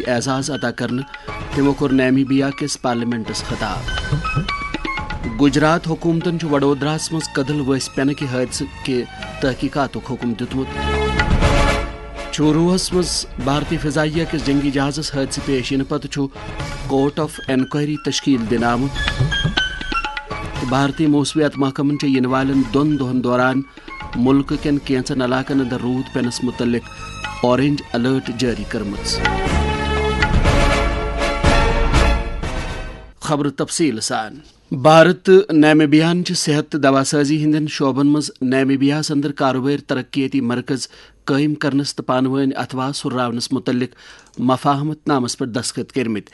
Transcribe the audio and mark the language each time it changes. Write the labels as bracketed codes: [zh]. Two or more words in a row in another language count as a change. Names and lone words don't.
[ks] اعزاز عطا کرنے تمو کور نیمبیا کس پارلیمنٹس خطاب گجرات حکومتن وڈودراہس مز کدل ؤسۍ پینہ کہ حادثہ کہ تحقیقاتک حکم دتمت چوروہس مز بھارتی فضائیہ کس جنگی جہازس حادثہ پیش ین پتہ [en] Court of Inquiry [ks] تشکیل دن آمت بھارتی موسمیات محکمن ین والن دون دہن دوران ملک کن کینچن علاقن اندر رود پینس متعلق [en] orange alert [ks] جاری کرمت. خبر تفصیل سان بھارت نیمبیاہن صحت تو دوا سازی ہندین شعبن مز نیمبیاہس اندر کاروباری ترقیاتی مرکز قائم کرنس تو پانوین اتواس ہراونس متعلق مفاہمت نامس پر دستخط کرمت.